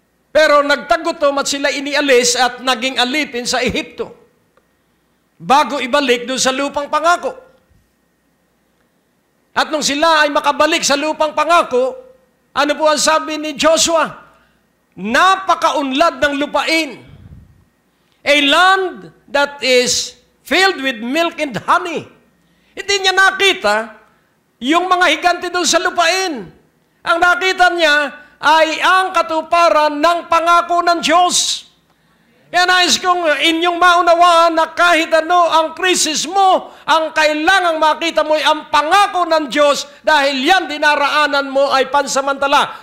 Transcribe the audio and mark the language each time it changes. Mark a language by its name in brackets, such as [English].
[Filipino] Pero nagtagutom at sila inialis at naging alipin sa Ehipto bago ibalik dun sa lupang pangako. At nung sila ay makabalik sa lupang pangako, ano po ang sabi ni Joshua? Napakaunlad ng lupain. [English] A land that is filled with milk and honey. [Filipino] Hindi niya nakita yung mga higante doon sa lupain. Ang nakita niya ay ang katuparan ng pangako ng Diyos. Kaya nais kong inyong maunawaan na kahit ano ang krisis mo, ang kailangang makita mo ay ang pangako ng Diyos dahil yan dinaraanan mo ay pansamantala.